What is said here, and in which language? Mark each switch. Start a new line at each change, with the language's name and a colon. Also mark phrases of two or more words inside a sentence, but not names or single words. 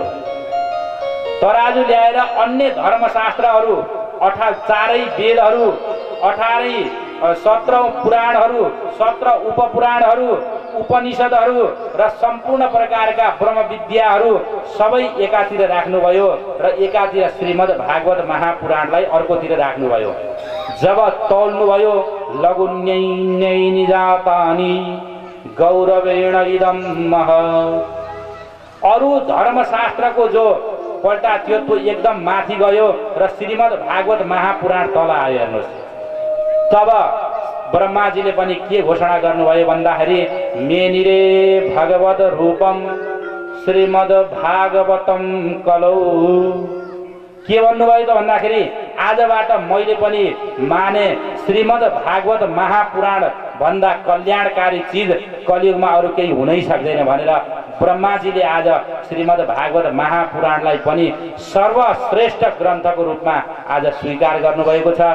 Nepali: तराजु ल्याएर अन्य धर्मशास्त्रहरू 4 वेदहरू 17 पुराणहरू 17 उपपुराणहरू उपनिषदहरू र सम्पूर्ण प्रकारका ब्रह्म विद्याहरू सबै एकातिर राख्नुभयो र एकातिर श्रीमद् भागवत महापुराणलाई अर्कोतिर राख्नुभयो। जब तौल्नुभयो
Sanskrit: लघुन्यै निजातानि गौरवेण इदं मह,
Nepali: अरु धर्मशास्त्रको जो पल्टा थियो त्यो एकदम माथि गयो र श्रीमद् भागवत महापुराण तल आयो। हेर्नुहोस्, तब ब्रह्माजीले पनि के घोषणा गर्नुभयो भन्दाखेरि
Sanskrit: मेनिरे भगवत रूपम श्रीमद् भागवतम कलौ।
Nepali: के भन्नुभयो त भन्दाखेरि आजबाट मैले पनि माने श्रीमद् भागवत महापुराण भन्दा कल्याणकारी चिज कलियुगमा अरू केही हुनै सक्दैन भनेर ब्रह्माजीले आज श्रीमद् भागवत महापुराणलाई पनि सर्वश्रेष्ठ ग्रन्थको रूपमा आज स्वीकार गर्नुभएको छ।